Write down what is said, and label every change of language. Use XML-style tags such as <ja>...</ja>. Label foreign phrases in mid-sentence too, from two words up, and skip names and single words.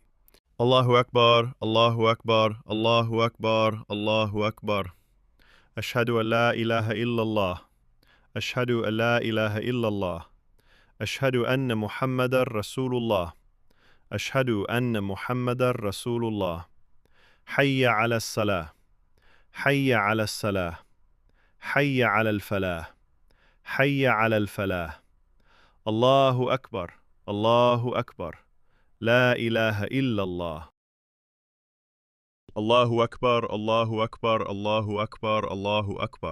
<ar>الله أكبر، الله أكبر، الله أكبر، الله أكبر. أشهد أن لا إله إلا الله، أشهد أن لا إله إلا الله، أشهد أن محمدا رسول الله، أشهد أن محمدا رسول الله. حي على الصلاة, حي على الصلاة، حي على الفلاح، حي على الفلاح. الله أكبر، الله أكبر، لا إله إلا الله. الله أكبر، الله أكبر، الله أكبر، الله أكبر.</ar>